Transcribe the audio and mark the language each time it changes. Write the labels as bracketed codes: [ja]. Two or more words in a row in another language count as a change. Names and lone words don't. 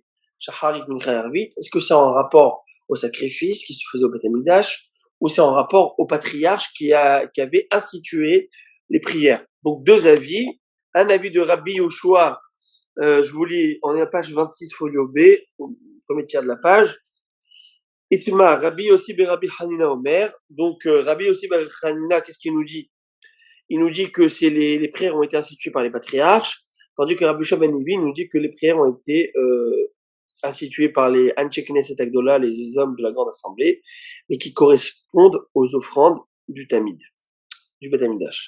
[fr] Est-ce que c'est en rapport au sacrifice qui se faisait au Beth Amikdash, ou c'est en rapport au patriarche qui avait institué les prières? Donc, deux avis. Un avis de Rabbi Yoshua, je vous lis, on est à la page 26, folio B, au premier tiers de la page. [he] איתמא, רבי יוסי בן רבי חנינא אומר. [fr] Donc, Rabbi Yossi ben Hanina, qu'est-ce qu'il nous dit? Il nous dit que les prières ont été instituées par les patriarches, tandis que Rabbi Shua ben Levi nous dit que les prières ont été instituées par les [he] אנשי כנסת הגדולה, [fr] les hommes de la grande assemblée, mais qui correspondent aux offrandes du Tamid, du Beth Amikdash.